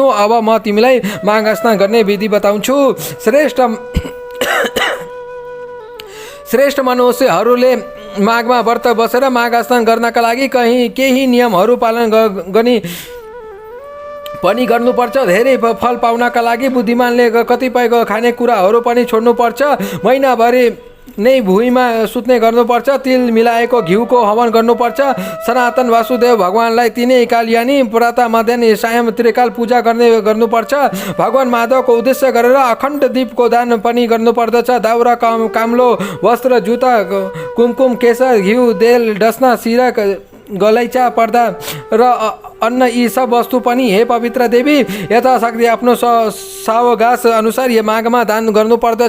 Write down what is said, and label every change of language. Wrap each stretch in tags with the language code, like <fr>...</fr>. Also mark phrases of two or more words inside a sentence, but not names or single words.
<ne>अब म तिमीलाई माघ स्नान गर्ने विधि बताउँछु। श्रेष्ठ मनुष्यहरूले माघमा व्रत बसेर माघ स्नान गर्नका लागि केही नियमहरू पालन पनि गर्नुपर्छ। धेरै फल पाउनका लागि बुद्धिमानले कतिपय खानेकुराहरू पनि छोड्नुपर्छ। महिनाभरि नै भुइँमा सुत्ने गर्नुपर्छ। तिल मिलाएको घिउको हवन गर्नुपर्छ। सनातन वासुदेव भगवानलाई 3 काल यानि प्रातः मध्याह्न सायं त्रिकाल पूजा गर्नुपर्छ। भगवान माधवको उद्देश्य गरेर अखण्ड दीपको दान पनि गर्नुपर्दछ। दाउरा काम्लो वस्त्र जुत्ता कुमकुम केसर घिउ तेल डस्ना सिरक गलैँचा पर्दा र अन्न यी सब वस्तु पनि हे पवित्र देवी यथाशक्ति आफ्नो सावगास अनुसार यो माघमा दान गर्नुपर्दछ।</ne>